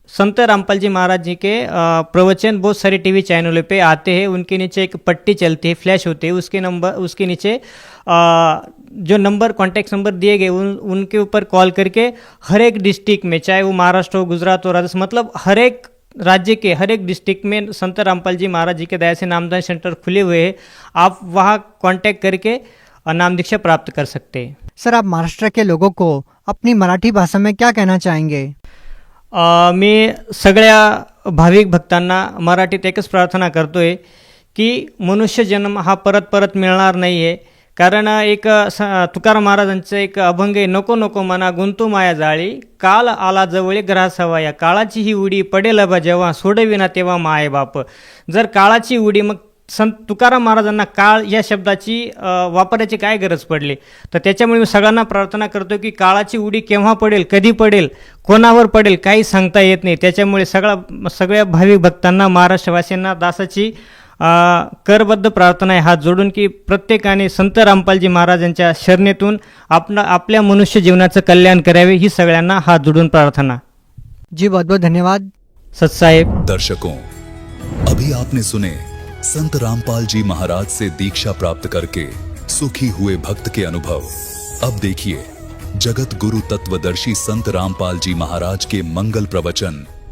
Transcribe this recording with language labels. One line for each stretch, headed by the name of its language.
Hindi: संत रामपाल जी महाराज जी के प्रवचन बहुत सारे टीवी चैनलों पे आते हैं, उनके नीचे एक पट्टी चलती है, फ्लैश होती है, उसके नीचे जो नंबर कॉन्टैक्ट नंबर दिए गए उनके ऊपर कॉल करके हर एक डिस्ट्रिक्ट में, चाहे वो महाराष्ट्र हो, गुजरात हो, राजस्थान, मतलब हर एक राज्य के हर एक डिस्ट्रिक्ट में संत रामपाल जी महाराज जी के दया से नामदान सेंटर खुले हुए हैं। आप वहाँ कॉन्टैक्ट करके नाम दीक्षा प्राप्त कर सकते हैं। सर, आप महाराष्ट्र के लोगों को अपनी मराठी भाषा में क्या कहना चाहेंगे?
Marathi: मी सगळ्या भाविक भक्तांना मराठीत एकच प्रार्थना करतोय की मनुष्य जन्म हा परत परत मिळणार नाही आहे। कारण एक तुकाराम महाराजांचं एक अभंग आहे, नको नको मना गुंतू माया जाळी, काल आला जवळी ग्रासावा, या काळाची ही उडी पडेल बा जेव्हा, सोडविना तेव्हा माय बाप। जर काळाची उडी, मग संत तुकाराम महाराजांना काळ या शब्दाची वापरायची काय गरज पडली? तर त्याच्यामुळे मी सगळ्यांना प्रार्थना करतो की काळाची उडी केव्हा पडेल, कधी पडेल, कोणावर पडेल काही सांगता येत नाही। त्याच्यामुळे सगळ्या भाविक भक्तांना, महाराष्ट्रवासियांना दासाची करबद्ध प्रार्थना आहे हात जोडून की प्रत्येकाने संत रामपालजी महाराजांच्या शरणेतून आपल्या मनुष्य जीवनाचं कल्याण करावे, ही सगळ्यांना हात जोडून प्रार्थना।
Hindi: जी, बहुत बहुत धन्यवाद सतसाहेब। दर्शकों, अभी आपने सुने संत रामपाल जी महाराज से दीक्षा प्राप्त करके सुखी हुए भक्त के अनुभव। अब देखिए जगत गुरु तत्वदर्शी संत रामपाल जी महाराज के मंगल प्रवचन।